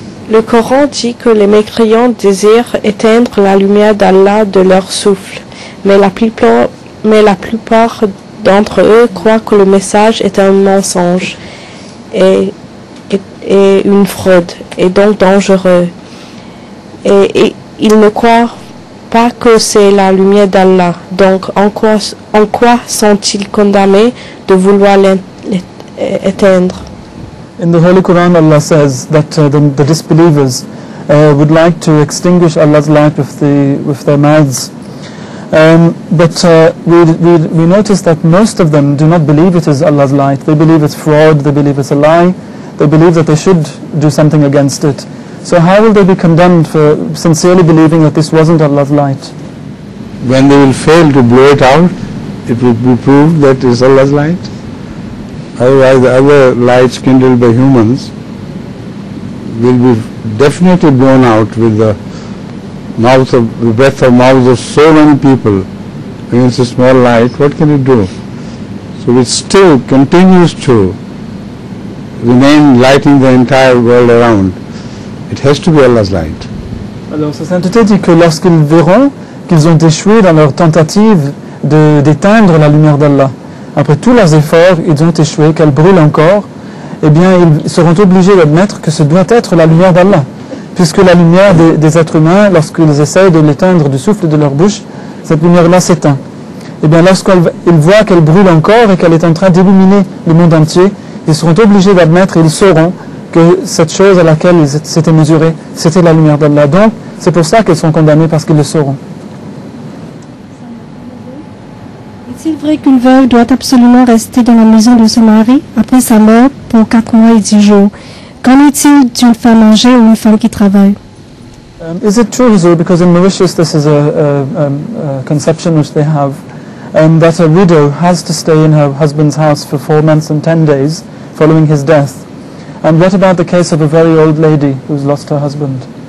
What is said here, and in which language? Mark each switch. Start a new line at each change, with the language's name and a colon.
French: Le Coran dit que les mécréants désirent éteindre la lumière d'Allah de leur souffle, mais la plupart d'entre eux croient que le message est un mensonge et une fraude, et donc dangereux. Et ils ne croient pas que c'est la lumière d'Allah. Donc en quoi sont-ils condamnés de vouloir l'éteindre?
English: In the Holy Quran, Allah says that the disbelievers would like to extinguish Allah's light with their mouths. But we notice that most of them do not believe it is Allah's light. They believe it's fraud, they believe it's a lie, they believe that they should do something against it. So how will they be condemned for sincerely believing that this wasn't Allah's light? When they will fail to blow it out, it will be proved that it is Allah's light. Otherwise, the other lights kindled by humans will be definitely blown out with the breath of mouths of so many people against a small light. What can it do? So it still continues to remain lighting the entire world around. It has to be Allah's light.
French: Alors, sa sainteté dit que lorsqu'ils verront qu'ils ont échoué dans leur tentative d'éteindre la lumière d'Allah, après tous leurs efforts, ils ont échoué, qu'elle brûle encore, eh bien, ils seront obligés d'admettre que ce doit être la lumière d'Allah. Puisque la lumière des êtres humains, lorsqu'ils essayent de l'éteindre du souffle de leur bouche, cette lumière-là s'éteint. Eh bien, lorsqu'ils voient qu'elle brûle encore et qu'elle est en train d'illuminer le monde entier, ils seront obligés d'admettre et ils sauront que cette chose à laquelle ils s'étaient mesurés, c'était la lumière d'Allah. Donc, c'est pour ça qu'ils sont condamnés, parce qu'ils le sauront. Est-il vrai qu'une veuve doit absolument rester dans la maison de son mari après sa mort pour 4 mois et 10 jours? Qu'en est-il d'une femme âgée ou une femme qui travaille?
English: Is it true, Huzur, because in Mauritius this is a conception which they have, that a widow has to stay in her husband's house for 4 months and 10 days following his death? And what about the case of a very old lady who's lost her husband?